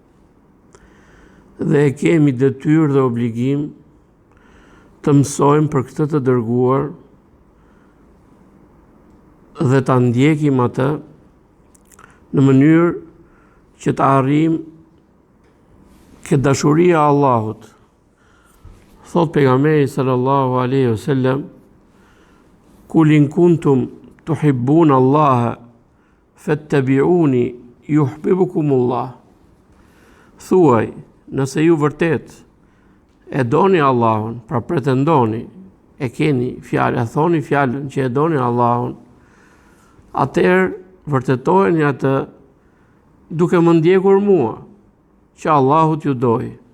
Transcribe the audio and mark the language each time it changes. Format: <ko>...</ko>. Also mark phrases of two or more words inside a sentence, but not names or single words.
<sq>Dhe kemi detyrë dhe obligim të mësojmë për këtë të dërguar dhe ta ndjekim atë në mënyrë që të arrijmë këtë dashuria e Allahut. Thot pejgamberi</sq> <ar>صلى الله عليه وسلم قل إن كنتم تحبون الله فاتبعوني يحببكم الله."</ar> <sq>Thuaj, nëse ju vërtet e doni Allahun, pra pretendoni, e keni fjalë, e thoni fjalën që e doni Allahun, atëherë vërtetojeni atë duke më ndjekur mua, që Allahu t'ju doj.</sq>